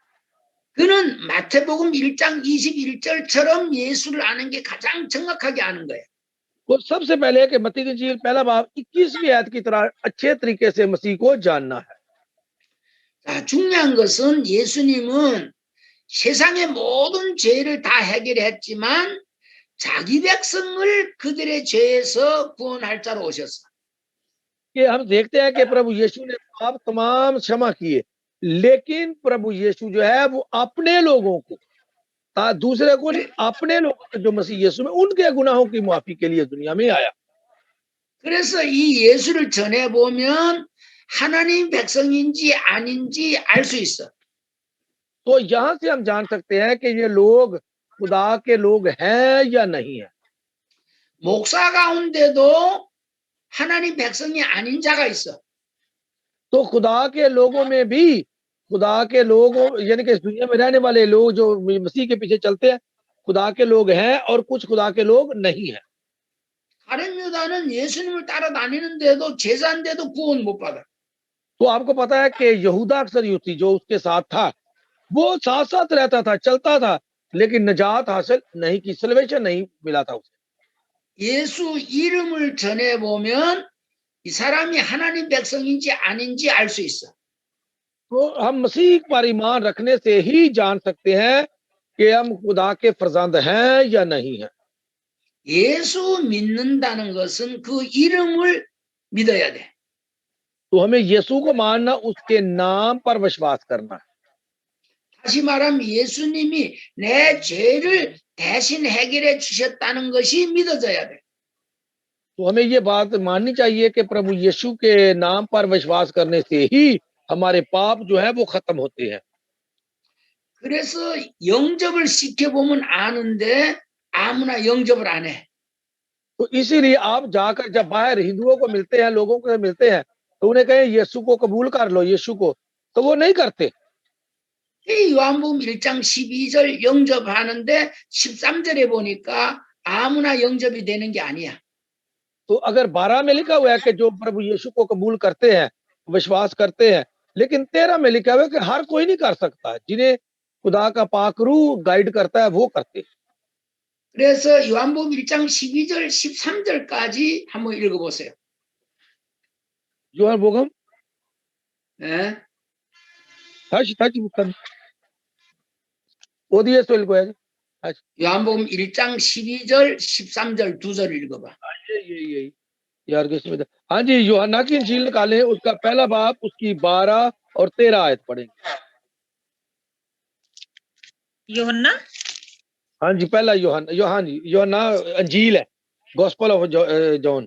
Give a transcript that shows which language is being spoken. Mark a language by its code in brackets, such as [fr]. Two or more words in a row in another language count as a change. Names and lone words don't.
[ko] 그는 마태복음 1장 21절처럼 예수를 아는 게 가장 정확하게 아는 거예요. [hi] वो सबसे पहले है कि मत्ती की इंजील पहला बाब 21वीं आयत की तरह अच्छे तरीके से मसीह को जानना है। [ko] 자, 중요한 것은 예수님은 세상의 모든 죄를 다 해결했지만 자기 백성을 그들의 죄에서 구원할 자로 오셨어. [hi] कि हम देखते हैं कि प्रभु यीशु ने पाप तमाम क्षमा किए, लेकिन प्रभु यीशु जो है वो अपने लोगों को, दूसरे को नहीं, अपने लोगों जो मसीह यीशु में उनके गुनाहों की माफी के लिए दुनिया में आया। [ko] 그래서 이 예수를 전해 보면 하나님 백성인지 아닌지 알 수 있어. [hi] तो यहाँ से हम जान सकते हैं कि ये लोग खुदा के लोग हैं या नहीं है। [ko] 목사 가운데도 하나님 백성이 아닌 자가 있어. [hi] तो खुदा के लोगों में भी, खुदा के लोगों यानी कि इस दुनिया में रहने वाले लोग जो मसीह के पीछे चलते हैं, खुदा के लोग हैं और कुछ खुदा के लोग नहीं है। [ko] 가룟 유다는 예수님을 따라다니는데도 제자인데도 구원 못 받아. [hi] तो आपको पता है कि यहूदा अक्सर यूसी जो उसके साथ था, वो साथ साथ रहता था, चलता था, लेकिन निजात हासिल नहीं की, सल्वेशन नहीं मिला था उसे। [ko] 예수 이름을 전해 보면 이 사람이 하나님 백성인지 아닌지 알 수 있어. [hi] तो हम मसीह पर ईमान रखने से ही जान सकते हैं कि हम खुदा के फरजंद हैं या नहीं है। [ko] 예수 믿는다는 것은 그 이름을 믿어야 돼. [hi] तो हमें यीशु को मानना, उसके नाम पर विश्वास करना है। [ko] 다시 말하면 예수님이 내 죄를 대신 해결해 주셨다는 것이 믿어져야 돼. [hi] तो हमें ये बात माननी चाहिए कि प्रभु यीशु के नाम पर विश्वास करने से ही हमारे पाप जो है वो खत्म होते हैं। [ko] 그래서 영접을 시켜보면 아는데 아무나 영접을 안 해. [hi] तो इसीलिए आप जाकर जब बाहर हिंदुओं को मिलते हैं, लोगों को मिलते हैं, तो उन्हें कहें यीशु को कबूल कर लो, यीशु को, तो वो नहीं करते। [ko] 이 요한복음 1장 12절 영접하는데 13절에 보니까 아무나 영접이 되는 게 아니야. [hi] तो अगर 12 में लिखा हुआ है कि जो प्रभु यीशु को कबूल करते हैं, विश्वास करते हैं, लेकिन 13 में लिखा हुआ है कि हर कोई नहीं कर सकता, जिन्हें खुदा का पाक रूह गाइड करता है वो करते। [ko] 그래서 요한복음 1장 12절 13절까지 한번 읽어보세요. 요한복음 네? 다시 북한 어디에서 읽어야지? 요한복음 1장 12절 13절 두 절 읽어봐. [hi] ये यार किसमें? हाँ जी, यूहन्ना की इंजील निकालें, उसका पहला बाब, उसकी 12 और 13 आयत पढ़ेंगे। यूहन्ना, हाँ जी, पहला यूहन्ना अंजील है, [en] Gospel of John